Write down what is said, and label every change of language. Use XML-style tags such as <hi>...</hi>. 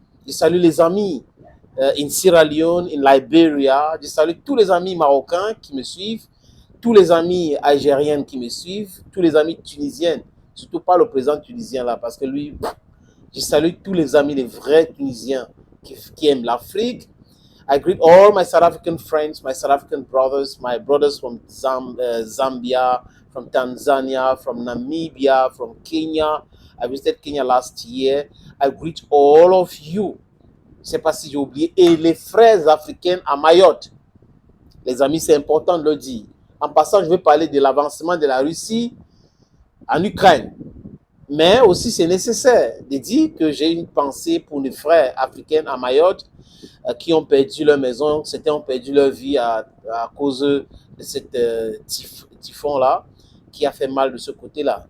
<fr>Je salue les amis</fr> <en>in Sierra Leone, in Liberia.</en> <fr>Je salue tous les amis marocains qui me suivent, tous les amis algériens qui me suivent, tous les amis tunisiens, surtout pas le président tunisien là, parce que lui, je salue tous les amis, les vrais Tunisiens qui aiment l'Afrique.</fr> <en>I greet all my South African friends, my South African brothers, my brothers from Zambia, from Tanzania, from Namibia, from Kenya. I visited Kenya last year. I greet all of you.</en> <fr>Je ne sais pas si j'ai oublié. Et les frères africains à Mayotte. Les amis, c'est important de le dire. En passant, je vais parler de l'avancement de la Russie en Ukraine. Mais aussi, c'est nécessaire de dire que j'ai une pensée pour les frères africains à Mayotte qui ont perdu leur maison, certains ont perdu leur vie à cause de cette typhon-là qui a fait mal de ce côté-là.</fr>